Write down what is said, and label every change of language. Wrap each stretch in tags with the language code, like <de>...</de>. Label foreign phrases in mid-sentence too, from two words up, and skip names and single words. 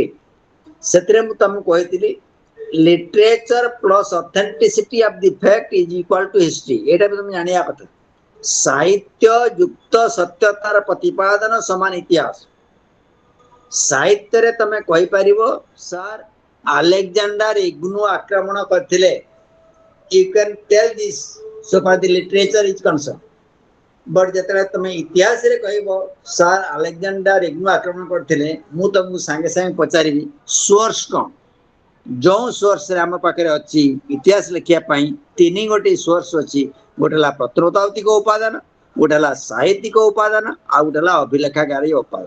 <or>ସେଥିରେ ମୁଁ ତମକୁ କହିଥିଲି</or> <en>literature plus authenticity of the fact is equal to history.</en> <or>ଏଇଟା ବି ତମେ ଜାଣିବା କଥା. ସାହିତ୍ୟ ଯୁକ୍ତ ସତ୍ୟତାର ପ୍ରତିପାଦନ ସମାନ ଇତିହାସ. ସାହିତ୍ୟରେ ତମେ କହିପାରିବ ସାର୍ ଆଲେକ୍ଜାଣ୍ଡାର ଇଗ୍ନୁ ଆକ୍ରମଣ କରିଥିଲେ.</or> <en>You can tell this so far the literature is concerned.</en> <or>But ଯେତେବେଳେ ତମେ ଇତିହାସରେ କହିବ ସାର୍ ଆଲେକ୍ଜାଣ୍ଡାର ଇଗ୍ନୁ ଆକ୍ରମଣ କରିଥିଲେ, ମୁଁ ତମକୁ ସାଙ୍ଗେ ପଚାରିବି ସୋର୍ସ କ'ଣ? ଯୋଉ ସୋର୍ସରେ ଆମ ପାଖରେ ଅଛି ଇତିହାସ ଲେଖିବା ପାଇଁ 3 ଗୋଟି ସୋର୍ସ ଅଛି. ଗୋଟେ ହେଲା ପ୍ରତ୍ନତାତ୍ତ୍ୱିକ ଉପାଦାନ, ଗୋଟେ ହେଲା ସାହିତ୍ୟିକ ଉପାଦାନ, ଆଉ ଗୋଟେ ହେଲା ଅଭିଲେଖାଗାରୀ ଉପାଦାନ.</or>